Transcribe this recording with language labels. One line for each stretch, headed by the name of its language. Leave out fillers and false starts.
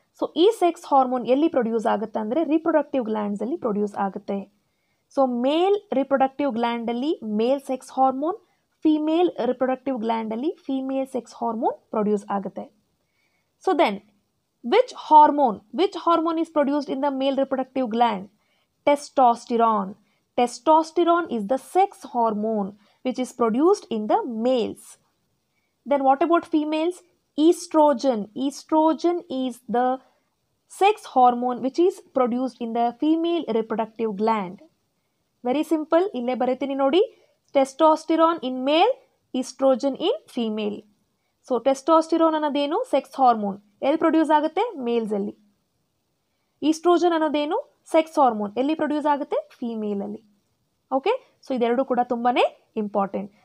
Kannada: So ಈ sex hormone ಎಲ್ಲಿ produce ಆಗುತ್ತೆ ಅಂದರೆ, ರಿಪ್ರೊಡಕ್ಟಿವ್ ಗ್ಲ್ಯಾಂಡ್ಸಲ್ಲಿ ಪ್ರೊಡ್ಯೂಸ್ ಆಗುತ್ತೆ. ಸೊ ಮೇಲ್ ರಿಪ್ರೊಡಕ್ಟಿವ್ ಗ್ಲ್ಯಾಂಡಲ್ಲಿ ಮೇಲ್ sex hormone, female reproductive ಗ್ಲ್ಯಾಂಡಲ್ಲಿ female sex hormone produce ಆಗುತ್ತೆ.
English: So then which hormone is produced in the male reproductive gland? Testosterone. Testosterone is the sex hormone which is produced in the males. Then what about females? Estrogen. Estrogen is the sex hormone which is produced in the female reproductive gland. Very simple.
Kannada: ಇಲ್ಲೇ ಬರೀತೀನಿ ನೋಡಿ.
English: Testosterone in male, estrogen in female.
Kannada: So testosterone ಅನ್ನೋದೇನು? Sex hormone. ಎಲ್ಲಿ produce ಆಗುತ್ತೆ? ಮೇಲ್ಸಲ್ಲಿ. Oestrogen ಅನ್ನೋದೇನು? Sex hormone. ಎಲ್ಲಿ produce ಆಗುತ್ತೆ? ಫೀಮೇಲಲ್ಲಿ. Okay, so ಇದೆರಡು ಕೂಡ ತುಂಬಾನೇ ಇಂಪಾರ್ಟೆಂಟ್.